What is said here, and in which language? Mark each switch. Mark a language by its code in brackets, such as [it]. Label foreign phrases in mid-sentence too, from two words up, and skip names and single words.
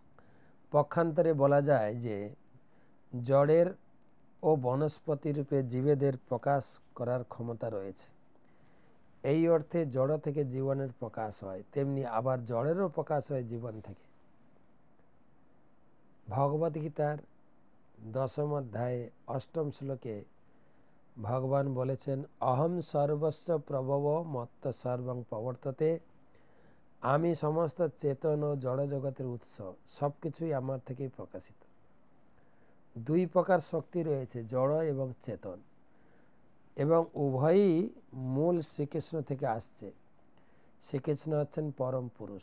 [bn] পক্ষান্তরে বলা যায় যে জড়ের ও বনস্পতি রূপে জীবেদের প্রকাশ করার ক্ষমতা রয়েছে। এই অর্থে জড় থেকে জীবনের প্রকাশ হয়, তেমনি আবার জড়েরও প্রকাশ হয় জীবন থেকে। ভগবদ্গীতার 10ম অধ্যায়ে 8ম শ্লোকে ভগবান বলেছেন, [sa] অহম সর্বস্ব প্রভব মত্ত সর্বং প্রবর্ততে। [bn] আমি সমস্ত চেতন ও জড় জগতের উৎস, সব কিছুই আমার থেকেই প্রকাশিত। দুই প্রকার শক্তি রয়েছে, জড় এবং চেতন, এবং উভয়ই মূল শ্রীকৃষ্ণ থেকে আসছে। শ্রীকৃষ্ণ হচ্ছেন পরম পুরুষ।